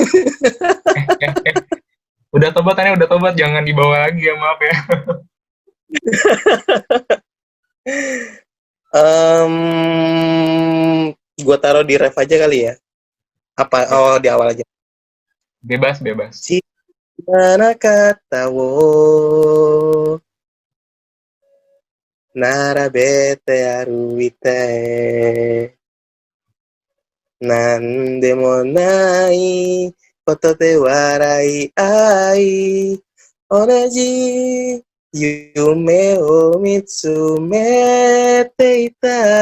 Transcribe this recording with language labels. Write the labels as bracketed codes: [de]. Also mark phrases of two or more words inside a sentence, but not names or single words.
[id] Udah tobat, jangan dibawa lagi ya, maaf ya. Gue taruh di ref aja kali ya. Apa? Oh, di awal aja. Bebas. [ja] しまな肩を並べて歩いて何でもないことで笑い合い同じ夢を見つめていた